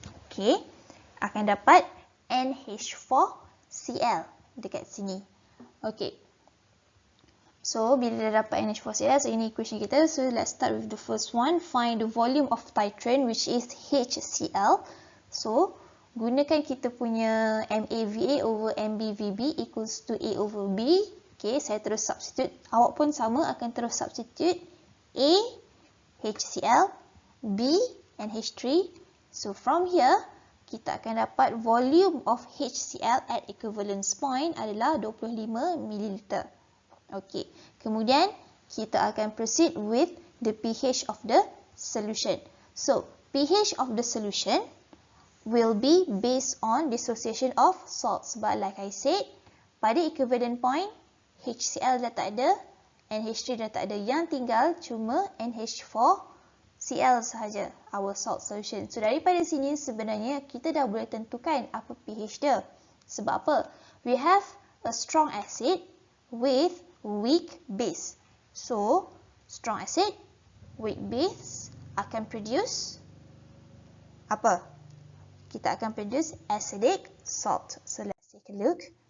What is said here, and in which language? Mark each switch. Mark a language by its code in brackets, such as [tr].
[ms] Okay, akan dapat NH4Cl dekat sini. Okay, so bila dah dapat NH4Cl, so ini equation kita. [en] So let's start with the first one. Find the volume of titrant, which is HCl. [ms] So gunakan kita punya MAVA over MBVB equals to A over B. Okay, saya terus substitute. Awak pun sama akan terus substitute. A, HCl, B, NH3. [en] So from here, kita akan dapat volume of HCl at equivalence point adalah 25 ml. [ms] Okay, kemudian kita akan proceed with the pH of the solution. [en] So, pH of the solution will be based on dissociation of salts. [ms] But like I said, pada equivalent point, HCl dah tak ada, NH3 dah tak ada. Yang tinggal cuma NH4Cl sahaja, our salt solution. So, daripada sini sebenarnya kita dah boleh tentukan apa pH dia. Sebab apa? [en] We have a strong acid with weak base. So, strong acid, weak base akan produce apa? Kita akan produce acidic salt. So, let's take a look.